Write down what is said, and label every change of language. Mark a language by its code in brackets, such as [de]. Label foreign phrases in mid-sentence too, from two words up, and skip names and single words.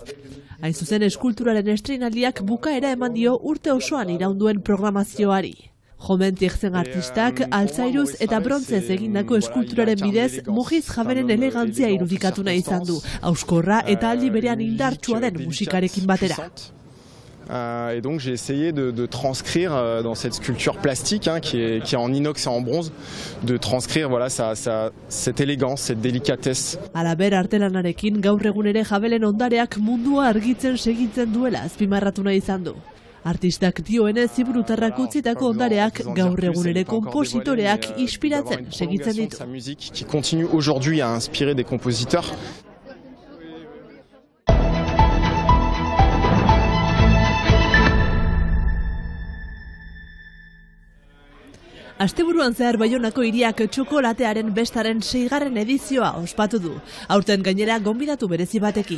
[eu] Hain zuzen eskulturaren estreinaldiak bukaera eman dio urte osoan iraunduen programazioari. Jomentiek zen artistak, altzairuz eta brontzez egindako eskulturaren bidez Mojiz Jabelen elegantzia irudikatu nahi izan du, hauskorra eta aldi berean indartsua den musikarekin batera. [fr] Et donc j'ai essayé de transcrire dans cette sculpture plastique qui est en inox et en bronze, de transcrire voilà, cette élégance, cette délicatesse. [eu] Halaber artelanarekin gaur egun ere Jabelen ondareak mundua argitzen segitzen duela azpimarratu nahi izan du. Artistak dioenez Ziburutarrak utzitako ondareak gaur egun ere konpositoreak inspiratzen segitzen ditu. [fr] Sa musique qui continue aujourd'hui à inspirer des compositeurs. [eu] Asteburuan zehar Baionako hiriak txokolatearen bestaren 6. edizioa ospatu du. Aurten gainera gonbidatu berezi batekin.